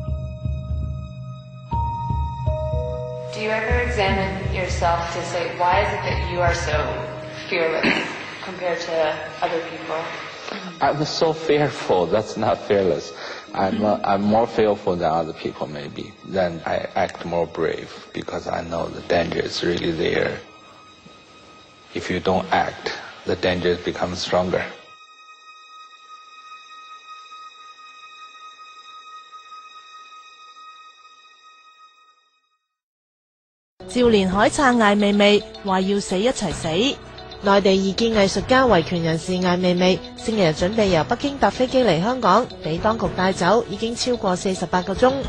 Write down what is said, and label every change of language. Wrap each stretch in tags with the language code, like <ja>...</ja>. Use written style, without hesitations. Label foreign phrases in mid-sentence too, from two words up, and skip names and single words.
<en>Do you ever examine yourself to say, why is it that you are so fearless compared to other people? I'm so fearful. That's not fearless. I'm more fearful than other people maybe. Then I act more brave because I know the danger is really there. If you don't act, the danger becomes stronger.</en> <yue>趙連海撐艾未未，話要死一齊死。內地異見藝術家維權人士艾未未，星期日準備由北京搭飛機嚟香港，俾當局帶走，已經超過48個鐘。</yue>